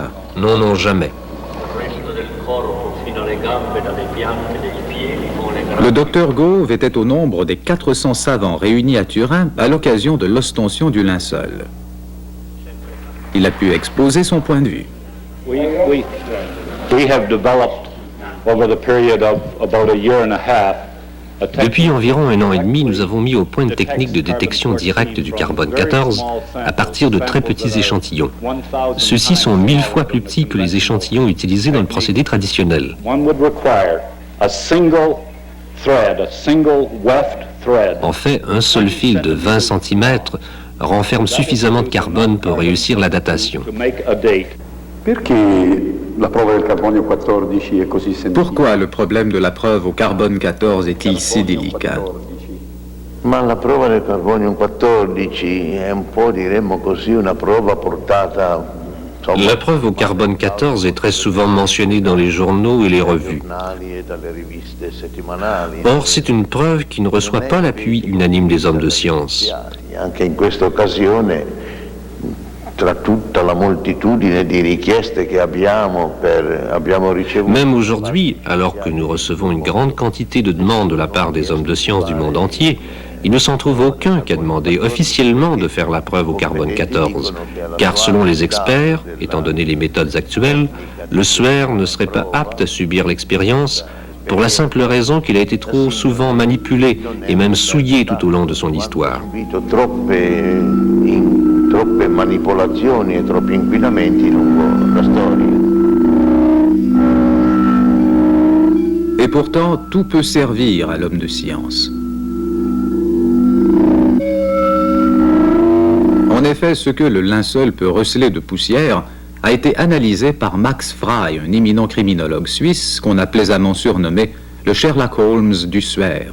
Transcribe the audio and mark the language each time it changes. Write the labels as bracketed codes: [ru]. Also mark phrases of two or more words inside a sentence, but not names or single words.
[fr] Non, non, jamais. Le docteur Gove était au nombre des 400 savants réunis à Turin à l'occasion de l'ostension du linceul. Il a pu exposer son point de vue. [en] We have developed over the period of about a year and a half. [fr] Depuis environ 1 an et demi, nous avons mis au point une technique de détection directe du carbone 14 à partir de très petits échantillons. Ceux-ci sont 1000 fois plus petits que les échantillons utilisés dans le procédé traditionnel. En fait, un seul fil de 20 cm renferme suffisamment de carbone pour réussir la datation. Pourquoi le problème de la preuve au carbone 14 est-il si délicat? [it] Ma la prova del carbonio 14 è un po', diremmo così, una prova portata. [fr] La preuve au carbone 14 est très souvent mentionnée dans les journaux et les revues. Or, c'est une preuve qui ne reçoit pas l'appui unanime des hommes de science. [it] Anche in questa occasione, tra tutta la moltitudine di richieste che abbiamo ricevuto. [fr] Même aujourd'hui, alors que nous recevons une grande quantité de demandes de la part des hommes de science du monde entier, il ne s'en trouve aucun qui a demandé officiellement de faire la preuve au carbone 14, car selon les experts, étant donné les méthodes actuelles, le suaire ne serait pas apte à subir l'expérience pour la simple raison qu'il a été trop souvent manipulé et même souillé tout au long de son histoire. [it] Troppe manipolazioni e troppi inquinamenti lungo la storia. [fr] Et pourtant, tout peut servir à l'homme de science. En effet, ce que le linceul peut receler de poussière a été analysé par Max Frey, un éminent criminologue suisse qu'on a plaisamment surnommé le Sherlock Holmes du suaire.